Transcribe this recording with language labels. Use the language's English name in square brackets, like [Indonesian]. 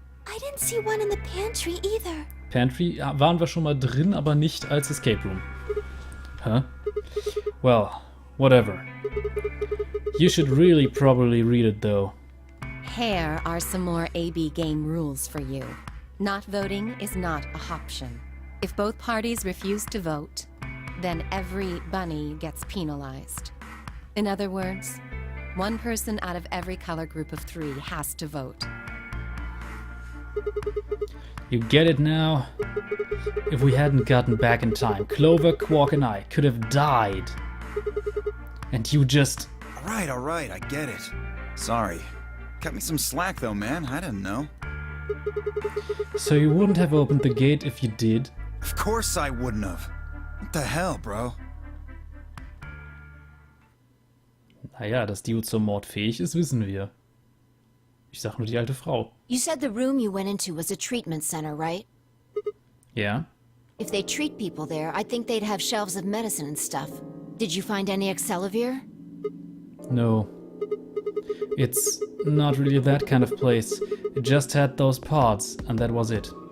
[English] I didn't see one in the pantry either. [German] Pantry waren wir schon mal drin, aber nicht als Escape Room. [English] Huh? Well, whatever. You should really probably read it though. Here are some more AB game rules for you. Not voting is not a option. If both parties refuse to vote, then every bunny gets penalized. In other words, one person out of every color group of 3 has to vote. You get it now? If we hadn't gotten back in time, Clover, Quark, and I could have died. And you just... Alright, I get it. Sorry. Cut me some slack though, man. I didn't know. So you wouldn't have opened the gate if you did? Of course I wouldn't have. What the hell, bro? [German] Naja, dass Dio zum Mord fähig ist, wissen wir. Ich sag nur die alte Frau. [English] You said the room you went into was a treatment center, right? [German] Ja? [English] If they treat people there, I'd think they'd have shelves of medicine and stuff. Did you find any Accelavir? No. It's not really that kind of place. It just had those pods, and that was it.